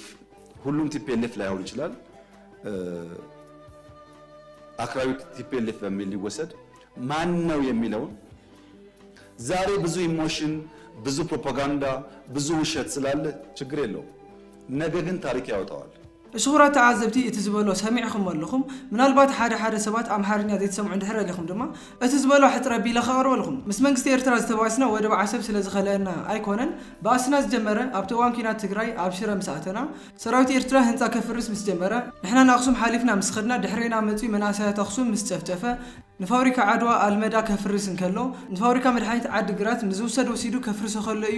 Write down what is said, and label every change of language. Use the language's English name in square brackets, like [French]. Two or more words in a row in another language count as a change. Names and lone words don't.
[Amharic] ሁሉም ቲፒኤልኤፍ ላይሆን ይችላል። አክራሪ ቲፒኤልኤፍ በሚል ሊወሰድ ማን ነው የሚለውን ዛሬ ብዙ ኢሞሽን፣ ብዙ ፕሮፓጋንዳ፣ ብዙ ውሸት ስላለ ችግር የለውም። ነገ ግን ታሪክ ያወጣዋል። [Tigrinya] ሽኹራት ተዓዘብቲ እቲ ዝበሎ ሰሚዕኹም ኣለኹም። ምናልባት ሓደ ሰባት ኣምሓርኛ ዘይተሰምዑ እንድሕር ኣለኹም ድማ እቲ ዝበሎ ሕፅረ ቢለ ከቕርበ ኣለኹም። ምስ መንግስቲ ኤርትራ ዝተባስና ወደብ ዓሰብ ስለ ዝኸለአና ኣይኮነን ብኣስና ዝጀመረ ኣብቲ እዋን ኩናት ትግራይ ኣብ ሽረ ምስ ኣተና ሰራዊት ኤርትራ ህንፃ ከፍርስ ምስ ጀመረ ንሕና ንኣክሱም ሓሊፍና ምስ ኸድና ድሕሬና መፅኡ መናእሰያት ኣክሱም ምስ ጨፍጨፈ ንፋብሪካ ዓድዋ ኣልመዳ ከፍርስ እንከሎ ንፋብሪካ መድሓኒት ዓዲ ግራት ንዝውሰድ ወሲዱ ከፍርስ ከሎ እዩ